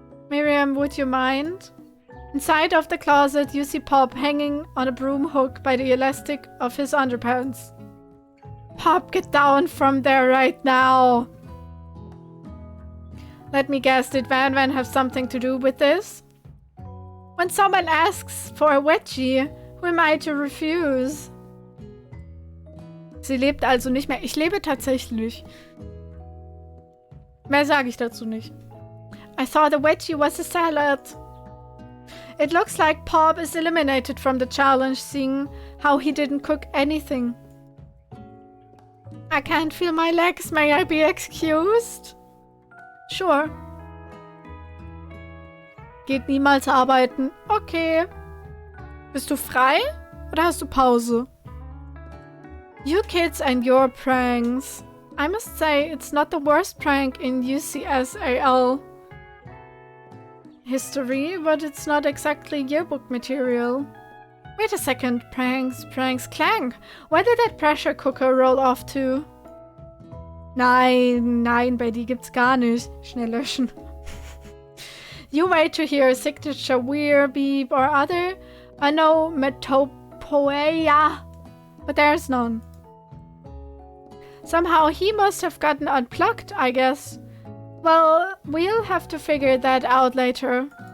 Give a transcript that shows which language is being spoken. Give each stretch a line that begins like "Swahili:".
English: Miriam, would you mind? Inside of the closet, you see Pop hanging on a broom hook by the elastic of his underpants. Pop, get down from there right now! Let me guess, did Van Van have something to do with this? When someone asks for a wedgie, who am I to refuse?
German: Sie lebt also nicht mehr. Ich lebe tatsächlich. Mehr sage ich dazu nicht.
English: I thought the wedgie was a salad. It looks like Pop is eliminated from the challenge, seeing how he didn't cook anything. I can't feel my legs. May I be excused? Sure.
German: Geht niemals arbeiten. Okay. Bist du frei? Oder hast du Pause?
English: You kids and your pranks. I must say, it's not the worst prank in UCSAL history, but it's not exactly yearbook material. Wait a second, pranks, Clank. Where did that pressure cooker roll off to?
German: Nein, bei die gibt's gar nicht. Schnell löschen.
English: You wait to hear a signature weir, beep, or other onomatopoeia, but there's none. Somehow he must have gotten unplugged, I guess. Well, we'll have to figure that out later.